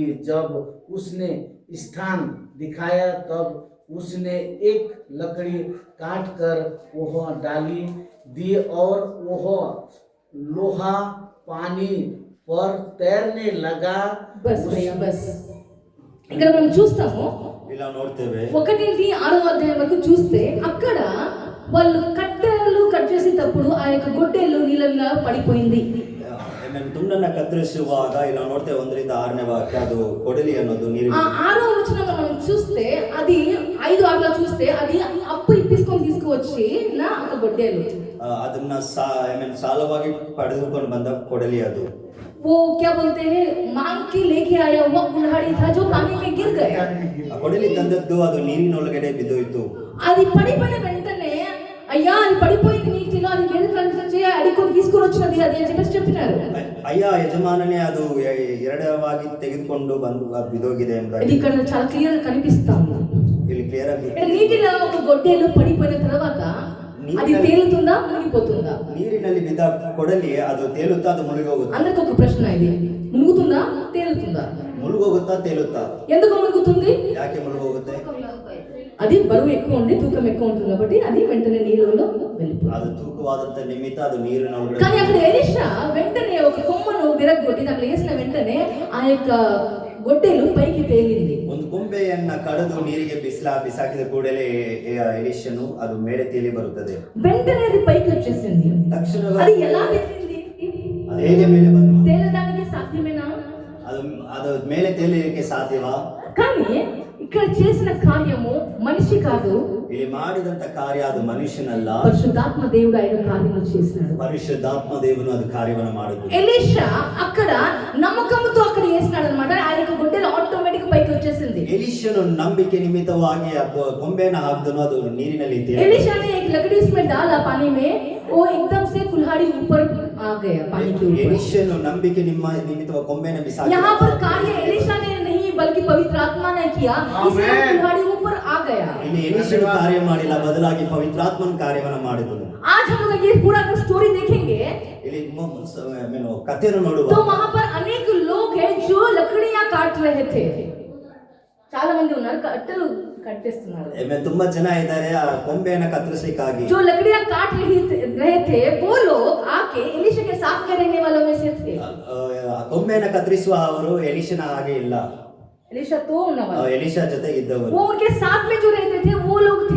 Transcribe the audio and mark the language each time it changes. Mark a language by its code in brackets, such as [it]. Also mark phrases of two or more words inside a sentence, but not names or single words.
[hi] जब उसने स्थान दिखाया तब उसने एक लकड़ी काट कर वह डाली दी और वह लोहा पानी पर तैरने लगा। बस भैया बस [te] ఇక్కడ మనం చూస్తాము [kn] ఇలా ನೋಡ್ತೇವೆ [te] 1-6 అధ్యాయం వరకు చూస్తే అక్కడ వాళ్ళు కట్టెలు కట్ చేసేటప్పుడు ఆ యొక్క గొడ్డెలు నీళ్ళలో పడిపోయింది. [kn] ತುಂಡನ್ನ ಕತ್ತರಿಸುವಾಗ ఇలా ನೋಡ್ತೇವೆ 1-6ನೇ ವಾಕ್ಯ, ಅದು ಕೊಡಲಿ ಅನ್ನೋದು ನೀರು. [te] ఆ 6వ వచనంలో మనం చూస్తే అది 5-6లో చూస్తే అది అప్పు ఇప్పించుకొని తీసుకువచ్చి నా ఒక గొడ్డెలు [kn] ಅದನ್ನ ಸಾಲವಾಗಿ ಪಡೆದುಕೊಂಡು ಬಂದ ಕೊಡಲಿ ಅದು. [hi] वो क्या बोलते हैं मांग के लेके आया हुआ कुल्हाड़ी था जो पानी में गिर गया. [kn] ಆ ಕೊಡಲಿ ತಂದದ್ದು ಅದು ನೀರಿನೊಳಗಡೆ ಬಿದ್ದೋಯ್ತು. [te] అది పడిపోయిన వెంటనే అయ్యా అది పడిపోయింది నీటిలో, అది వేరే నుంచి అడికొని తీసుకొని వచ్చినది అది అని చెప్పేసి చెప్పినారు. అయ్యా యజమాననే [kn] ಅದು ಎರಡವಾಗಿ ತೆಗೆದುಕೊಂಡು ಬಂದು ಬಿದ್ದೋಗಿದೆ ಅಂತ [te] ఇది ఇక్కడ చాలా క్లియర్ గా కనిపిస్తుంది. [kn] ಇಲ್ಲಿ ಕ್ಲಿಯರ್ ಆಗಿ [te] నీటిలో ఒక గొడ్డెలు పడిపోయిన తర్వాత అది తేలుతుందా మునిగిపోతుందా? [kn] ನೀರಿನಲ್ಲಿ ಬಿದ್ದ ಕೊಡಲಿ ಅದು ತೇಲುತ್ತಾ ಅದು ಮುಳುಗಿ ಹೋಗುತ್ತಾ? [te] అందరికి ఒక ప్రశ్న ఇది, మునుగుతుందా తేలుతుందా? [kn] ಮುಳುಗೋಗುತ್ತಾ ತೇಲುತ್ತಾ? [te] ఎందుకు మునుగుతుంది? [kn] ಯಾಕೆ ಮುಳುಗೋಗುತ್ತೆ? [te] అది బరువు ఎక్కువ ఉండి తూకం ఎక్కువ ఉంటుంది కాబట్టి అది వెంటనే నీళ్ళలో వెళ్ళిపోతుంది. [kn] ಅದು ತೂಕವಾದಂತ ನಿಮಿತ್ತ ಅದು ನೀರಿನೊಳಗಡೆ. [te] కానీ అక్కడ ఎలీషా వెంటనే ఒక కొమ్మను విరగొట్టి అక్కడ వేసిన వెంటనే ఆ యొక్క గొడ్డెలు పైకి తేలింది. [kn] ಒಂದು ಕೊಂಬೆಯನ್ನ ಕಡಿದು ನೀರಿಗೆ ಬಿಸಾಕಿದ ಕೂಡಲೇ ಎಲಿಷನು ಅದು ಮೇಲೆ ತೇಲಿ ಬರುತ್ತದೆ. [te] వెంటనే అది పైకి వచ్చేసింది. [kn] ತಕ್ಷಣವೇ [te] అది ఎలా తేలింది? [kn] ಅದು ಹೇಗೆ ಮೇಲೆ ಬಂತು? [te] తేలడానికి సాధ్యమేనా? [kn] ಅದು ಮೇಲೆ ತೇಲಿಲಿಕ್ಕೆ ಸಾಧ್ಯವಾ? [te] కానీ ఇక్కడ చేసిన కార్యము మనిషి కాదు, [kn] ಇಲ್ಲಿ ಮಾಡಿದಂತ ಕಾರ್ಯ ಅದು ಮನುಷ್ಯನಲ್ಲ, [te] పరిశుద్ధాత్మ దేవుడు ఆయన కార్యము చేసినాడు. [kn] ಪರಿಶುದ್ಧಾತ್ಮ ದೇವನು ಅದು ಕಾರ್ಯವನ್ನು ಮಾಡಿದ್ದು. [te] ఎలీషా అక్కడ నమ్మకంతో అక్కడ చేసినాడు అన్నమాట. ఆయన గుడ్డెలు ఆటోమేటిక్ పైకి వచ్చేసింది. [kn] ಎಲಿಷನು ನಂಬಿಕೆ ನಿಮಿತ್ತವಾಗಿ ಕೊಂಬೆಯನ್ನು ಹಾಕಿದನು, ಅದು ನೀರಿನಲ್ಲಿ ತೇಲಿ. [hi] एलीशा ने एक लकड़ी इसमें डाला पानी में, वो एकदम से कुल्हाड़ी ऊपर आ गया पानी के ऊपर. [kn] ಎಲಿಷನು ನಂಬಿಕೆ ನಿಮಿತ್ತವಾಗಿ ಕೊಂಬೆಯನ್ನು ಬಿಸಾಕಿದ. [hi] यहाँ पर कार्य एलीशा ने नहीं बल्कि पवित्र आत्मा ने किया, इसलिए कुल्हाड़ी ऊपर आ गया. [kn] ಇಲ್ಲಿ ಎಲಿಷನು ಕಾರ್ಯ ಮಾಡಿಲ್ಲ, ಬದಲಾಗಿ ಪವಿತ್ರಾತ್ಮನ ಕಾರ್ಯವನ್ನು ಮಾಡಿದನು. [hi] आज हम लोग ये पूरा स्टोरी देखेंगे [kn] ಇಲ್ಲಿ ಕಥೆಯನ್ನು ನೋಡುವ [hi] तो वहां पर अनेक लोग हैं जो लकड़ियां काट रहे थे. [te] చాలా మంది ఉన్నారు కట్టెలు కట్టేస్తున్నారు. [kn] ತುಂಬಾ ಜನ ಇದ್ದಾರೆ ಆ ಕೊಂಬೆಯನ್ನು ಕತ್ತರಿಸಲಿಕ್ಕಾಗಿ. [hi] जो लकड़ियां काट रहे थे वो लोग आके एलीशा के साथ में रहने वालों में से थे. [kn] ಕೊಂಬೆಯನ್ನು ಕತ್ತರಿಸುವ ಅವರು ಎಲಿಷನ ಹಾಗೆ ಇಲ್ಲ, [hi] एलीशा तो [kn] ಎಲಿಷಾ ಜೊತೆಗಿದ್ದವರು. [hi] वो उनके साथ में जो रहते थे वो लोग थे